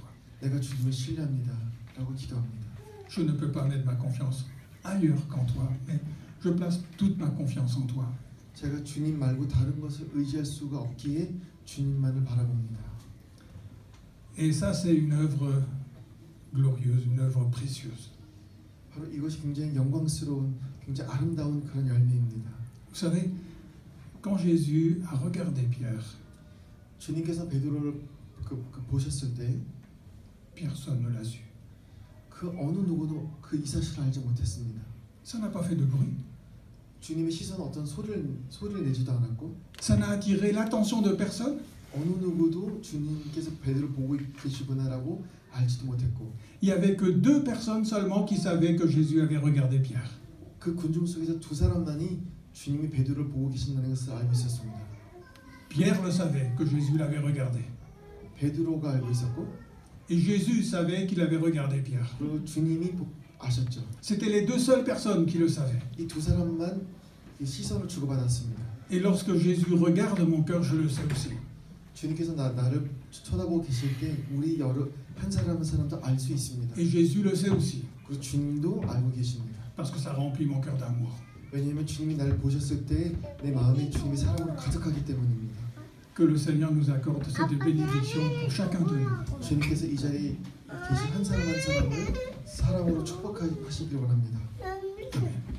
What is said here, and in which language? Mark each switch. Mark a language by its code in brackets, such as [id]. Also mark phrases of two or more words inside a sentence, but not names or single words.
[ko] 내가 주님을 신뢰합니다. 라고 기도합니다. [fr] Je ne peux pas mettre ma confiance ailleurs qu'en toi, mais je place toute ma confiance en toi. [ko] 제가 주님 말고 다른 것을 의지할 수가 없기에 주님만을 바라봅니다. [fr] Et ça, c'est une œuvre glorieuse, une œuvre précieuse. [ko] 바로 이것이 굉장히 영광스러운, 굉장히 아름다운 그런 열매입니다. [fr] Vous savez, quand Jésus a regardé Pierre, [ko] 주님께서 베드로를 보셨을 때 [fr] personne ne l'a su. [ko] 그 어느 누구도 그 이 사실을 알지 못했습니다. [fr] Ça n'a pas fait de bruit. [ko] 주님의 시선은 어떤 소리를 내지도 않았고 [fr] Ça n'a attiré l'attention de personne. [ko] 어느 누구도 주님께서 베드로 보고 계시구나라고 알지도 못했고 [fr] Il n'y avait que 2 personnes seulement qui savaient que Jésus avait regardé Pierre. [ko] 그 군중 속에서 2 사람만이 주님이 베드로를 보고 계신다는 것을 알고 있었습니다. [fr] Pierre le savait que Jésus l'avait regardé. [ko] 베드로가 알고 있었고 [fr] Et Jésus savait qu'il avait regardé Pierre. [ko] 그리고 주님이 아셨죠. [fr] C'était les 2 seules personnes qui le savaient. [ko] 이 2 사람만 이 시선을 주고받았습니다. [fr] Et lorsque Jésus regarde mon cœur, je le sais aussi. [ko] 주님께서 나를 쳐다보고 계실 때 우리 한 사람 한 사람도 알 수 있습니다. [fr] Et Jésus le sait aussi. [ko] 그리고 주님도 알고 계십니다. [fr] Parce que ça remplit mon cœur d'amour. [ko] 왜냐하면 주님이 나를 보셨을 때 내 마음에 주님의 사랑으로 가득하기 때문입니다. [fr] Que le Seigneur nous accorde cette bénédiction pour chacun de nous. [ko] 주님께서 이 자리에 계신 한 사람 한 사람을 사랑으로 축복하시길 원합니다. 아멘.